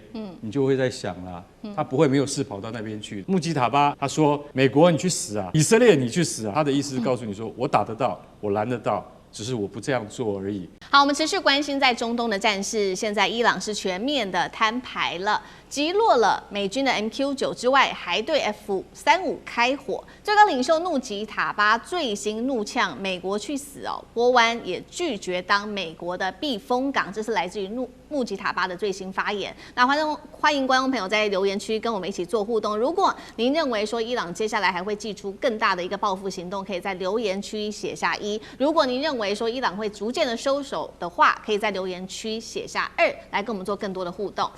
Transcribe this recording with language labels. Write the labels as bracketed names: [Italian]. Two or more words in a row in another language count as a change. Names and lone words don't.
[Chinese] 你就會在想啦，他不会沒有事跑到那邊去。穆吉塔巴他說：“美國你去死啊，以色列你去死啊。” 他的意思是告訴你说，我打得到，我攔得到，只是我不這樣做而已。好，我們持續關心在中東的戰事。現在伊朗是全面的攤牌了，擊落了美軍的 MQ-9 之外，還對 F-35開火。最高領袖穆吉塔巴最新怒嗆美國去死哦，波灣也拒絕當美國的避風港。這是來自於穆吉塔巴的最新發言。那歡迎觀眾朋友在留言區跟我們一起做互動。如果您認為說伊朗接下來還會祭出更大的一個報復行動，可以在留言區寫下1；如果您認為說伊朗會逐漸的收手的話，可以在留言區寫下2，來跟我們做更多的互動。